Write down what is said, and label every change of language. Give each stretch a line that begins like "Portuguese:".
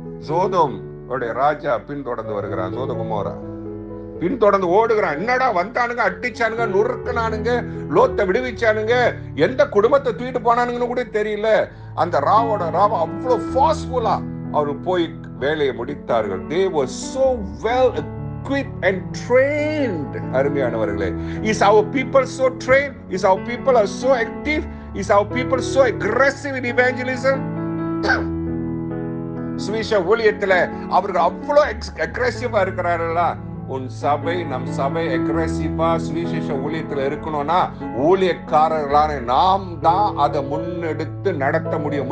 Tamil: சோதோம் ராஜா பின்தொடர்ந்து வருகிறான். சோதகுமாரா பின்தொடர்ந்து ஓடுகிறான். என்னடா வந்தானுங்க, அடிச்சானுங்க, நுறுக்கினானுங்க, லோத்தை விடுவிச்சானுங்க, எந்த குடும்பத்தை தூக்கிட்டு போனானுங்கன்னு கூட தெரியல. அந்த ராவோட அவ்வளவு ஃபாஸ்ட்ஃபுல்லா அவர் போய் வேலையை முடித்தார்கள்.
English: They were so well equipped and trained.
Tamil: அருமையானவர்களே,
English: is our people so trained? Is our people are so active? Is our people so aggressive in evangelism?
Tamil: சுவிசேஷ ஊழியத்துல அவர்கள் அவ்வளவு அக்ரெசிவா இருக்கிறார்களா? உன் சபை, நம் சபை அக்ரெசிவா சுவிசேஷ ஊழியத்துல இருக்கணும்னா ஊழியக்காரர்களான நாம் தான் அதை முன்னெடுத்து நடத்த முடியும்.